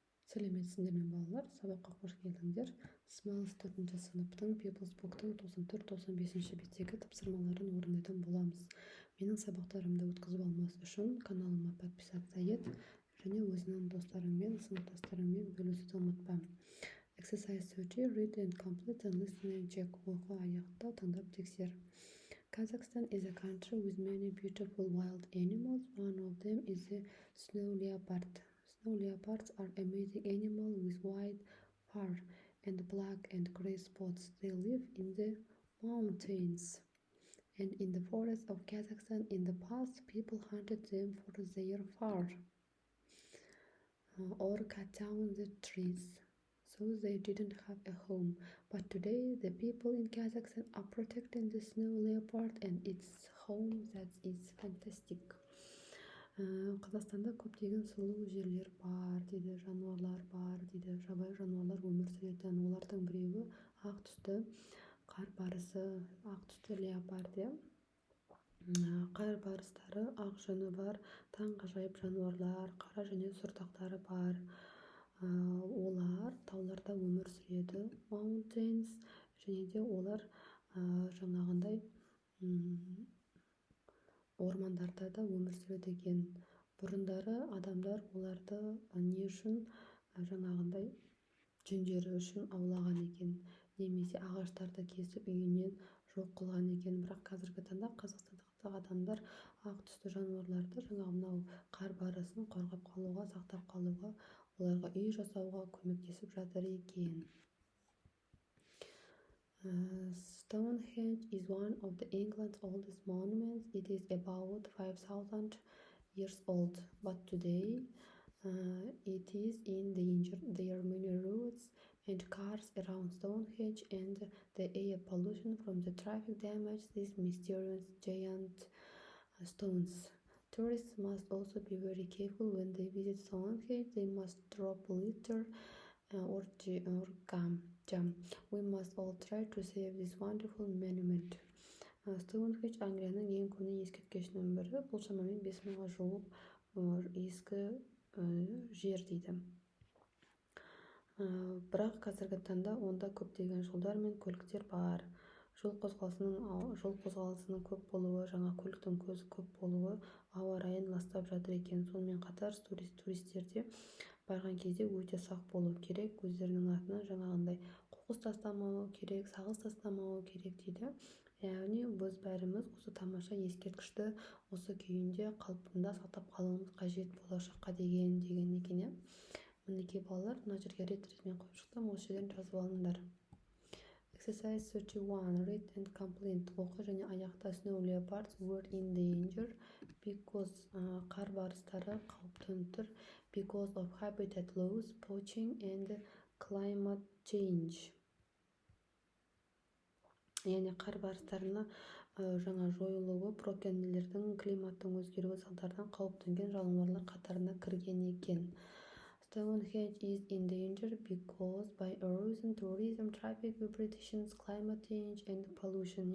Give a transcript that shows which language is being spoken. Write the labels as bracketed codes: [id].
[kk] Сәлеметсіздер ме балалар, сабаққа қош келдіңдер. Смалс 4-ші сыныптың People's Book'тың 94-95 беттегі тапсырмаларын орындайтын боламыз. Менің сабақтарымды өткізіп алмас үшін каналыма подписаться ет және өзіңнің достарыңмен, сыныптастарыңмен бөлісуді ұмытпа. [en] Exercise 30, read and complete and listen and check. [kk] Оқы аяқта тыңдап тексер. [en] Kazakhstan is a country with many beautiful wild animals. One of them is the snow leopard. Snow leopards are amazing animals with white fur and black and gray spots. They live in the mountains and in the forests of Kazakhstan. In the past, people hunted them for their fur or cut down the trees, so they didn't have a home. But today, the people in Kazakhstan are protecting the snow leopard and its home. That is fantastic. [kk] Қазақстанда көптеген сұлу жерлер бар дейді, жануарлар бар дейді, жабайы жануарлар өмір сүретін. Олардың біреуі ақ түсті қар барысы, ақ түсті леопард. Қар барыстары ақ жүні бар, таңғажайып жануарлар, қара және сұртақтары бар. Олар тауларда өмір сүреді, mountains, және де олар жаңағындай ормандарда да өмір сүреді екен. Бұрындары адамдар оларды не үшін жаңағындай жүндері үшін аулаған екен, немесе ағаштарды кесіп үйінен жоқ қылған екен. Бірақ қазіргі таңда қазақстандық адамдар ақ түсті жануарларды жаңағы мынау қар барысын қорғап қалуға, сақтап қалуға, оларға үй жасауға көмектесіп жатыр екен. [en] Stonehenge is one of the England's oldest monuments. It is about 5,000 years old, but today it is in danger. There are many roads and cars around Stonehenge, and the air pollution from the traffic damage these mysterious giant stones. Tourists must also be very careful when they visit Stonehenge. They must drop litter or gum. We must all try to save this wonderful monument. [kk] Stonehenge Англияның ең көне ескерткішінің бірі. Бұл шамамен 5000-ға жуық ескі жер дейді. Бірақ қазіргі таңда онда көптеген жолдар мен көліктер бар. Жол қозғалысының көп болуы, жаңа көліктің көп болуы ауа райын ластап жатыр екен. Сонымен қатар туристерде барған кезде өте сақ болу керек, өздерінің атынан жаңағындай қоқыс тастамау керек, сағыз тастамау керек дейді. Яғни біз бәріміз осы тамаша ескерткішті осы күйінде қалпында сақтап қалуымыз қажет болашаққа деген екен. Мінекей балалар, мына жерге рет-ретімен қойып шықтым, осы жерден жазып алыңдар. [en] Exercise 31, read and complete. [kk] Оқы және аяқта. [en] Snow leopards were in danger because [kk] қар барыстары қауіптеніп тұр, [en] because of habitat loss, poaching and climate change. [kk] Яғни қар барыстарына жаңа жойылуы, браконьерлердің климаттың өзгеруі салдарынан қауіптенген жануарлар қатарына кірген екен. [en] Stonehenge is in danger because by erosion, tourism, traffic vibrations, climate change and pollution.